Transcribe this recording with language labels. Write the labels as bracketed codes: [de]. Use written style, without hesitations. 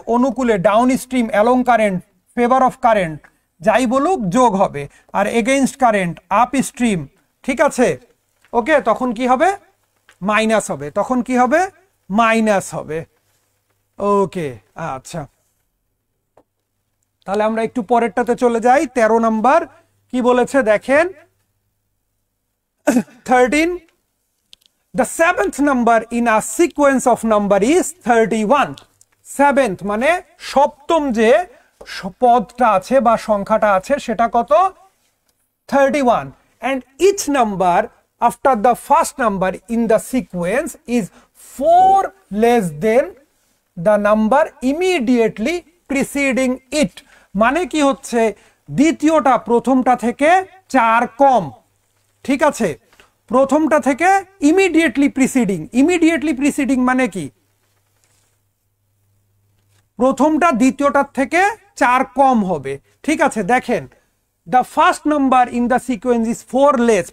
[bn] অনুকূলে down stream, along current, favour of current যাই বলুক যোগ হবে, আর এগেইনস্ট কারেন্ট আপ স্ট্রিম, ঠিক আছে? ওকে, তখন কি হবে? মাইনাস হবে। তখন কি হবে? মাইনাস হবে। ওকে, আচ্ছা, তাহলে আমরা একটু পরেরটাতে চলে যাই। 13 নাম্বার কি বলেছে দেখেন। [en] 13, the seventh number in a sequence of number is 31. [bn] Seventh মানে সপ্তম যে পদটা আছে বা সংখ্যাটা আছে সেটা কত? 31. [en] And each number after the first number in the sequence is 4 less than the number immediately preceding it. [bn] মানে কি হচ্ছে? দ্বিতীয়টা প্রথমটা থেকে 4 কম, ঠিক আছে? প্রথমটা থেকে ইমিডিয়েটলি প্রিসিডিং। ইমিডিয়েটলি প্রিসিডিং মানে কি? প্রথমটা দ্বিতীয়টার থেকে 4 কম হবে, ঠিক আছে? দেখেন, [en] the first number in the sequence is 4 less.